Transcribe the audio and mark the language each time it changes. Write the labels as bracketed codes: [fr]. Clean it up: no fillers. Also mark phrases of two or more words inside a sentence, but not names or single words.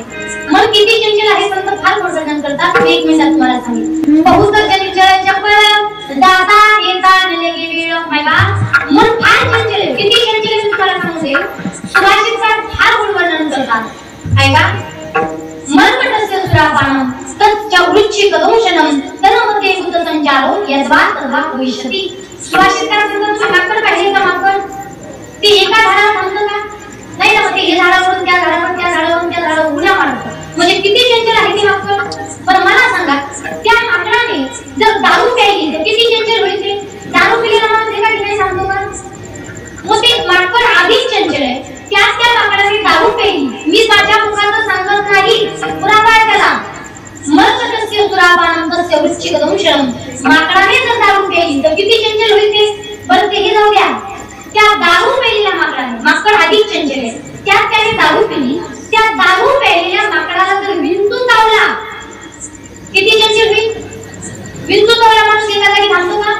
[mr] मन किती चंचल आहे संत फार वर्णन करतात. एक मिनिटात तुम्हाला सांगितलं, बहुत चंचल चपळ दाता येता नलगे वेळ. मन फार चंचल आहे. किती चंचल आहे तुम्हाला सांगते. सुभाषितकार फार वर्णन करतात. [sa] ऐका, मन पटस्य सुरापानम तच्च वृच्छी कदंशनम तनमध्ये भूत संचारो यद्वात तद्वा भविष्यति. [mr] सुभाषितकार सांगतात, तुम्ही माकड पाहिले का? माकड ते एका झाडावर थांबतं का? नाही ना. ते झाडावरून त्या झाडावर, त्या झाडावरून त्या झाडावर उड्या मारतं. म्हणजे किती चंचल आहे ते माकड. पण मला सांगा, त्या माकडाने जर दारू प्यायली तर किती चंचल होईल ते? दारू पिलेला माणूस एका ठिकाणी थांबतो का? मग ते माकड आधीच चंचल आहे. त्या माकडाने दारू प्यायली. मी माझ्या मुखाचं सांगत नाही, पुरावा आहे त्याला. [sa] मर्कटस्य सुरापानम तस्य वृच्छी कदंशनम. [mr] माकडाने जर दारू प्यायली तर किती चंचल होईल ते? बरं ते जाऊ द्या. त्या दारू प्यायलेल्या माकडाने, माकड आधीच चंचल आहे, त्याने दारू पिली. त्या दारू प्यायलेल्या माकडाला जर विंचू चावला किती चंचल होईल? विंचू चावला माणूस एका जागी थांबतो का?